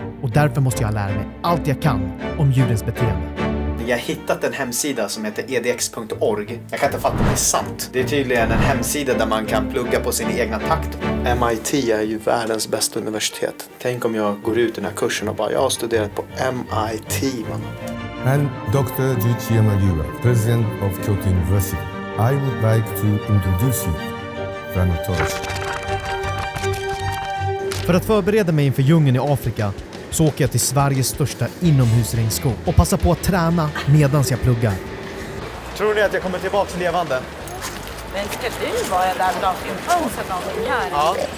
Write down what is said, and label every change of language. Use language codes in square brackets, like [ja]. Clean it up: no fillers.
[sv] Och därför måste jag lära mig allt jag kan om djurens beteende. Jag har hittat en hemsida som heter edx.org. Jag kan inte fatta att det är sant. Det är tydligen en hemsida där man kan plugga på sin egna takt. MIT är ju världens bästa universitet. Tänk om jag går ut den här kursen och bara, jag har studerat på MIT, man. [en] I'm Dr. Juichi Yamagiwa, President of Kyoto University. I would like to introduce you to Rhinotaurus. [sv] För att förbereda mig inför djungeln i Afrika så åker jag till Sveriges största inomhusregnskog och passar på att träna medans jag pluggar. Tror ni att jag kommer tillbaka levande? Men ska du vara där bland schimpanser någonting här? Ja.